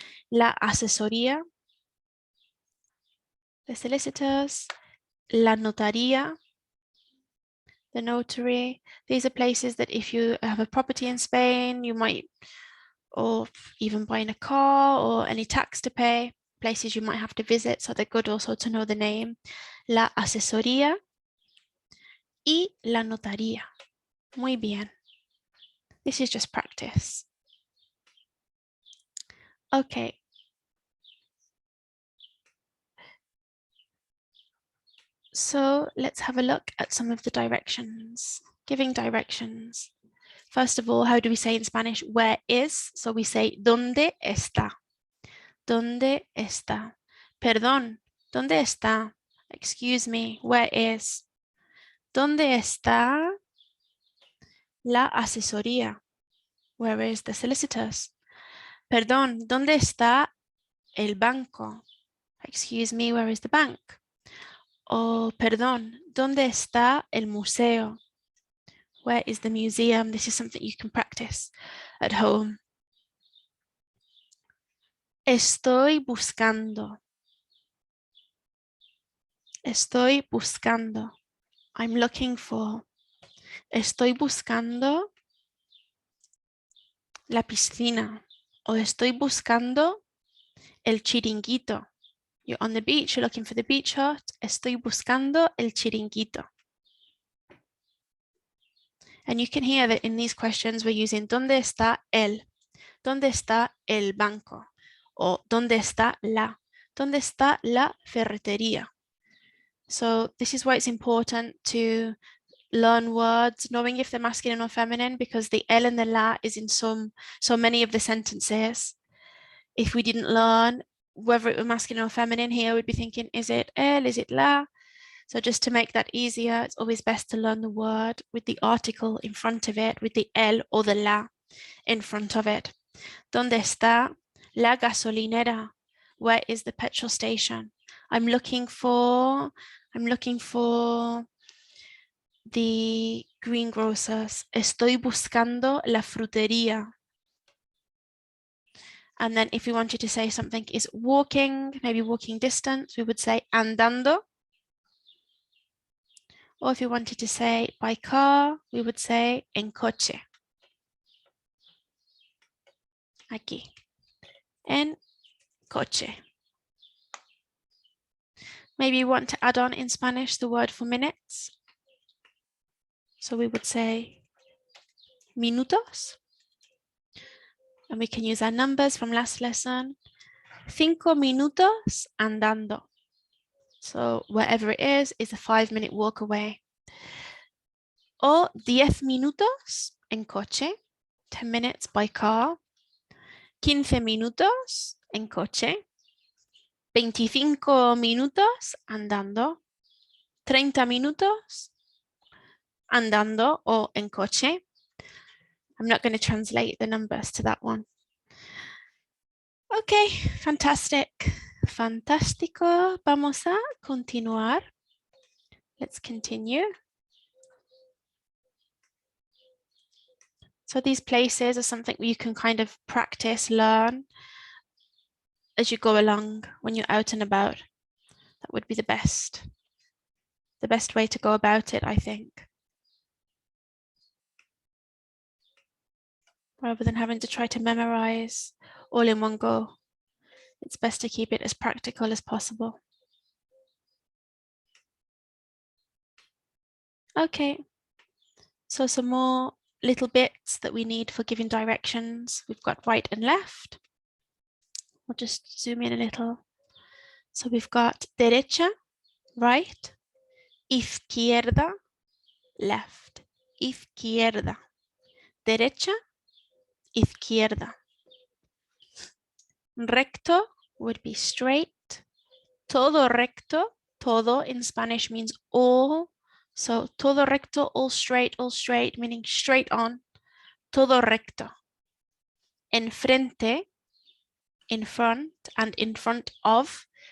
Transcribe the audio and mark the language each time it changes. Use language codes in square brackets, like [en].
[es] La asesoría, [en] the solicitors. [es] La notaría, [en] the notary. These are places that if you have a property in Spain, you might, or even buying a car or any tax to pay, places you might have to visit, so they're good also to know the name. [es] La asesoría y la notaría. Muy bien. [en] This is just practice. Okay. So let's have a look at some of the directions. Giving directions. First of all, how do we say in Spanish where is? So we say [es] ¿dónde está? ¿Dónde está? Perdón, ¿dónde está? [en] Excuse me, where is? [es] ¿Dónde está la asesoría? [en] Where is the solicitors? [es] Perdón, ¿dónde está el banco? [en] Excuse me, where is the bank? [es] Oh, perdón, ¿dónde está el museo? [en] Where is the museum? This is something you can practice at home. [es] Estoy buscando. Estoy buscando. [en] I'm looking for. [es] Estoy buscando la piscina. O estoy buscando el chiringuito. [en] You're on the beach, you're looking for the beach hut. [es] Estoy buscando el chiringuito. [en] And you can hear that in these questions we're using [es] ¿dónde está el? ¿Dónde está el banco? O ¿dónde está la? ¿Dónde está la ferretería? [en] So this is why it's important to learn words, knowing if they're masculine or feminine, because the el and the la is in so many of the sentences. If we didn't learn whether it were masculine or feminine here, we'd be thinking, is it el, is it la? So just to make that easier, it's always best to learn the word with the article in front of it, with the el or the la in front of it. [es] ¿Dónde está la gasolinera? [en] Where is the petrol station? I'm looking for the greengrocers. [es] Estoy buscando la frutería. [en] And then if we wanted to say something is walking, maybe walking distance, we would say andando. Or if we wanted to say by car, we would say en coche. [es] Aquí. En coche. [en] Maybe you want to add on in Spanish the word for minutes. So we would say minutos. And we can use our numbers from last lesson. [es] 5 minutos andando. [en] So wherever it is a 5-minute walk away. [es] O 10 minutos en coche, [en] 10 minutes by car. [es] 15 minutos en coche. 25 minutos andando. 30 minutos andando o en coche. [en] I'm not going to translate the numbers to that one. Okay, fantastic. Fantástico. [es] Vamos a continuar. [en] Let's continue. So these places are something you can kind of practice, learn as you go along when you're out and about. That would be the best way to go about it, I think. Rather than having to try to memorize all in one go. It's best to keep it as practical as possible. Okay, so some more little bits that we need for giving directions. We've got right and left. We'll just zoom in a little. So we've got derecha, right, izquierda, left, izquierda, derecha, izquierda. Recto would be straight. Todo recto, todo in Spanish means all. So todo recto, all straight, meaning straight on. [es] Todo recto. [en] Enfrente, in front, and in front of.